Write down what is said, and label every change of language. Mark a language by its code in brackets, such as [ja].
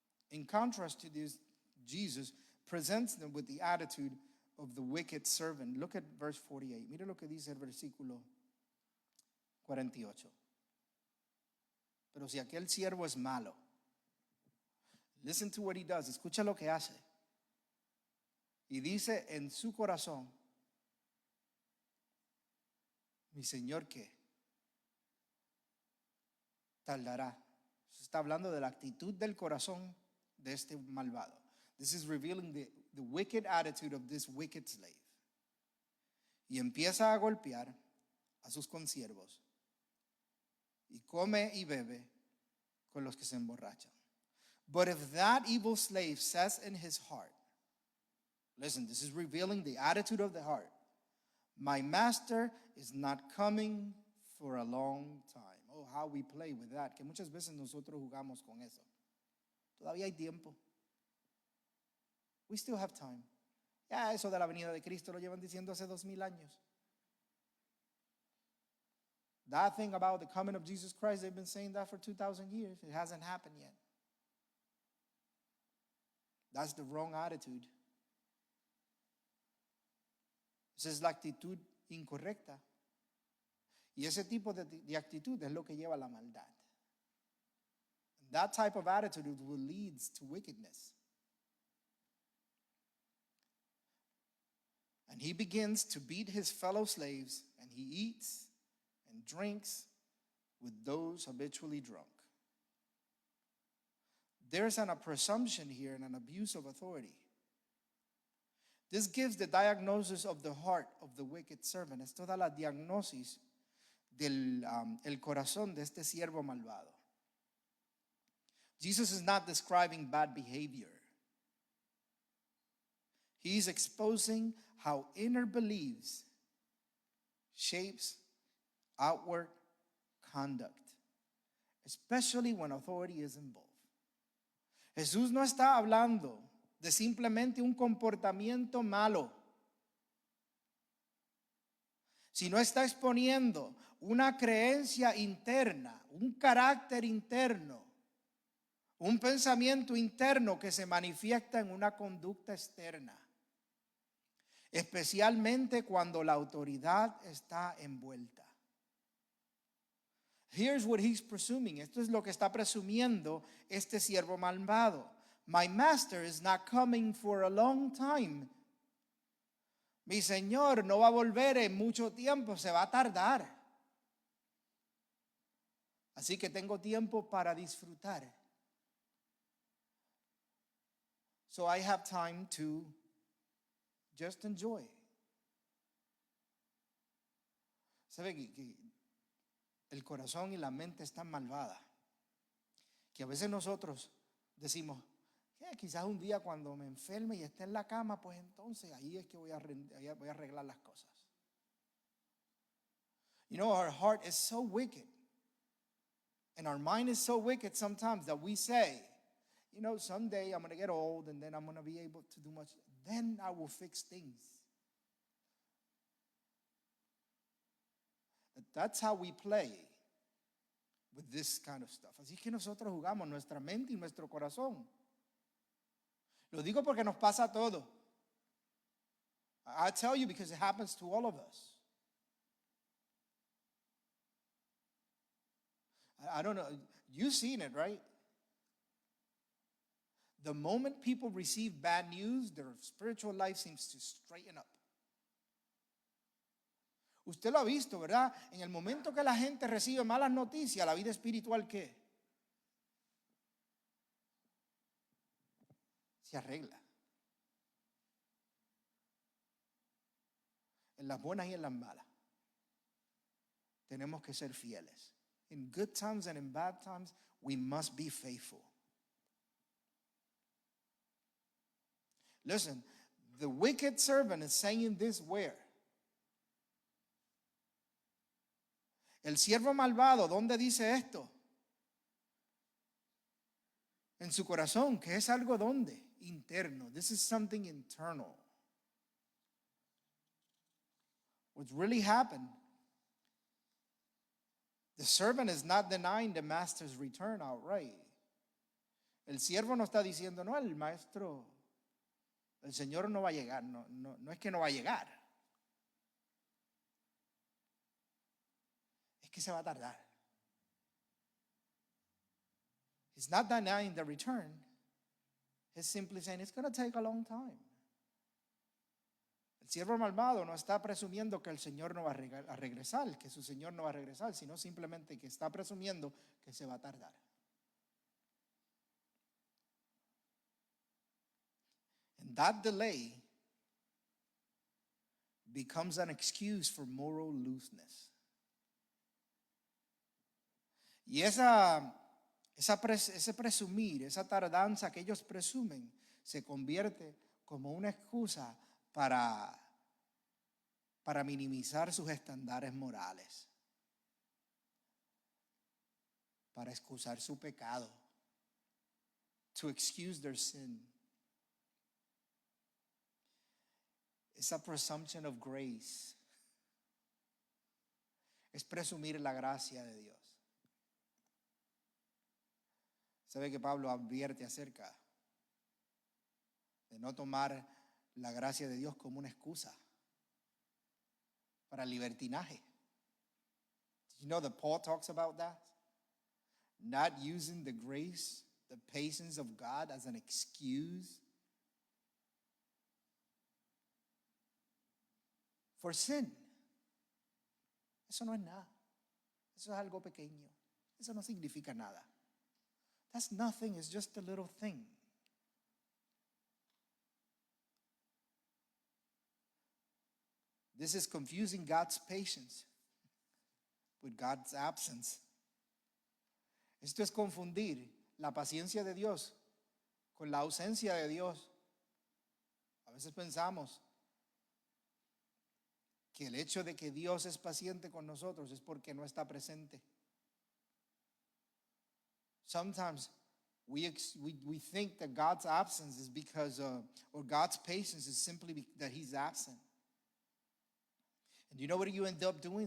[en] In contrast to this, Jesus presents them with the attitude of the wicked servant. Look at verse 48. [es] Mire lo que dice el versículo 48. Pero si aquel siervo es malo, [en] listen to what he does. [es] Escucha lo que hace. Y dice en su corazón, mi Señor, ¿qué? Tardará. Se está hablando de la actitud del corazón de este malvado. [en] This is revealing the wicked attitude of this wicked slave. [es] Y empieza a golpear a sus consiervos y come y bebe con los que se emborrachan. [en] But if that evil slave says in his heart, listen, this is revealing the attitude of the heart. My master is not coming for a long time. Oh, how we play with that. [es] Que muchas veces nosotros jugamos con eso. Todavía hay tiempo. [en] We still have time. [es] Ya eso de la venida de Cristo lo llevan diciendo hace 2000 años. [en] That thing about the coming of Jesus Christ, they've been saying that for 2,000 years. It hasn't happened yet. That's the wrong attitude. [es] Esa es la actitud incorrecta. Y ese tipo de actitud es lo que lleva a la maldad. [en] That type of attitude will lead to wickedness. And he begins to beat his fellow slaves, and he eats and drinks with those habitually drunk. There's a presumption here and an abuse of authority. This gives the diagnosis of the heart of the wicked servant. [es] Esto da la diagnosis del el corazón de este siervo malvado. [en] Jesus is not describing bad behavior. He's exposing how inner beliefs shapes outward conduct, especially when authority is involved. [es] Jesús no está hablando de simplemente un comportamiento malo, sino está exponiendo una creencia interna, un carácter interno, un pensamiento interno que se manifiesta en una conducta externa, especialmente cuando la autoridad está envuelta. [en] Here's what he's presuming. [es] Esto es lo que está presumiendo este siervo malvado. [en] My master is not coming for a long time. [es] Mi señor no va a volver en mucho tiempo, se va a tardar. Así que tengo tiempo para disfrutar. [en] So I have time to just enjoy. [es] ¿Sabe que el corazón y la mente están malvadas? Que a veces nosotros decimos, quizás un día cuando me enferme y esté en la cama, pues entonces ahí es que voy a arreglar las cosas. [en] You know, our heart is so wicked. And our mind is so wicked sometimes that we say, you know, someday I'm going to get old and then I'm going to be able to do much. Then I will fix things. That's how we play with this kind of stuff. [es] Así que nosotros jugamos nuestra mente y nuestro corazón. Lo digo porque nos pasa a todo. [en] I tell you because it happens to all of us. I don't know. You've seen it, right? The moment people receive bad news, their spiritual life seems to straighten up. [es] Usted lo ha visto, ¿verdad? En el momento que la gente recibe malas noticias, la vida espiritual, ¿qué? Se arregla. En las buenas y en las malas. Tenemos que ser fieles. [en] In good times and in bad times, we must be faithful. Listen, the wicked servant is saying this where? [es] El siervo malvado, ¿dónde dice esto? En su corazón, que es algo ¿dónde? Interno. [en] This is something internal. What's really happened, the servant is not denying the master's return outright. [es] El siervo no está diciendo, no, el maestro, el Señor no va a llegar. No es que no va a llegar. Es que se va a tardar. [en] He's not denying the return. He's simply saying it's going to take a long time. [es] El siervo malvado no está presumiendo que el Señor no va a regresar, que su Señor no va a regresar, sino simplemente que está presumiendo que se va a tardar. [en] And that delay becomes an excuse for moral looseness. [es] Y ese presumir, esa tardanza que ellos presumen, se convierte como una excusa para minimizar sus estándares morales, para excusar su pecado, [en] to excuse their sin. It's a presumption of grace. [es] Es presumir la gracia de Dios. ¿Sabe que Pablo advierte acerca de no tomar la gracia de Dios como una excusa para libertinaje. [en] You know that Paul talks about that? Not using the grace, the patience of God as an excuse for sin. [es] Eso no es nada. Eso es algo pequeño. Eso no significa nada. [en] That's nothing, it's just a little thing. This is confusing God's patience with God's absence. [es] Esto es confundir la paciencia de Dios con la ausencia de Dios. A veces pensamos que el hecho de que Dios es paciente con nosotros es porque no está presente. [en] Sometimes we think that God's absence is because, or God's patience is simply that He's absent. And you know what you end up doing?